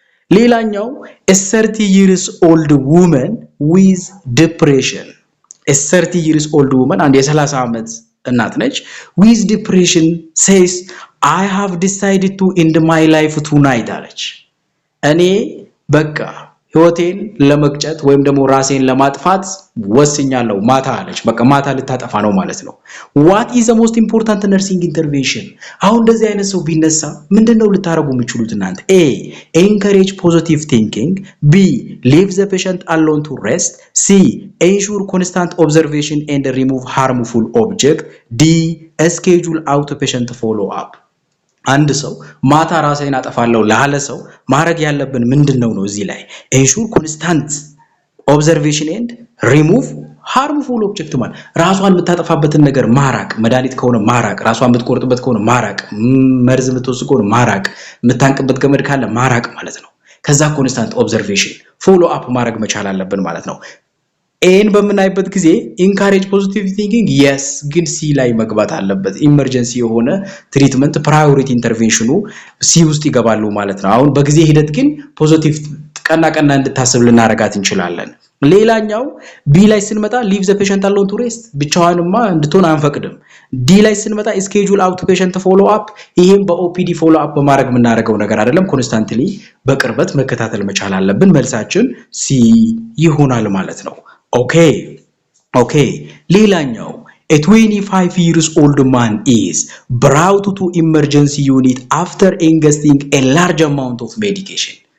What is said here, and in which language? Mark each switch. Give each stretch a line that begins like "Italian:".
Amharic: ሌላኛው
English: a 30 years old woman with depression a 30 years old woman
Amharic: አንድ የ30 ዓመት እናት ነች
English: with depression says I have decided to end my life tonight
Amharic: አለች። እኔ በቃ ህይወቴን ለመቅጨት ወይም ደግሞ ራሴን ለማጥፋት ወስኛለሁ ማታ አለች። በቃ ማታ ልታጠፋ ነው ማለት ነው።
English: what is the most important nursing intervention?
Amharic: አሁን እንደዚህ አይነት ሰው ቢነሳ ምንድነው ልታረጉ የምትችሉት እናንተ?
English: A. encourage positive thinking, B. leave the patient alone to rest, C. ensure constant observation and remove harmful object, D. schedule outpatient follow up.
Amharic: አንድ ሰው ማታ ራሴን አጠፋለሁ ላለ ሰው ማድረግ ያለብን ምንድነው ነው እዚህ ላይ
English: ensure constant observation and remove harmful object
Amharic: ማለት ራሷን የምታጠፋበትን ነገር ማራቅ፣ መድኃኒት ከሆነ ማራቅ፣ ራሷን የምትቆርጥበት ከሆነ ማራቅ፣ መርዝ የምትወስድ ከሆነ ማራቅ፣ የምታንቅበት ገመድ ካለ ማራቅ ማለት ነው። ከዛ
English: constant observation follow up
Amharic: ማድረግ መቻል አለብን ማለት ነው። ኤን በምናይበት ጊዜ ኢንካሬጅ ፖዚቲቭ ቲንኪንግ yes ግን ሲ ላይ መግባት አለበት። ኢመርጀንሲ የሆነ ትሪትመንት ፕራዮሪቲ ኢንተርቬንሽኑ ሲ ውስጥ ይገባሉ ማለት ነው። አሁን በጊዜ ሂደት ግን ፖዚቲቭ ቀና እንድታስብ ልናረጋት እንችላለን። ሌላኛው ቢ ላይ ስንመጣ
English: leave the patient alone to rest
Amharic: ብቻዋንማ እንድትሆን አንፈቅድም። ዲ ላይ ስንመጣ
English: schedule out patient follow up
Amharic: ይሄም በኦፒዲ follow up በማድረግ የምናደርገው ነገር አይደለም። ኮንስታንትሊ በቅርበት መከታተል መቻል አለብን። መልሳችን ሲ ይሆናል ማለት ነው። Okay.
English: ሌላኛው a 25 years old man is brought to emergency unit after ingesting a large amount of medication.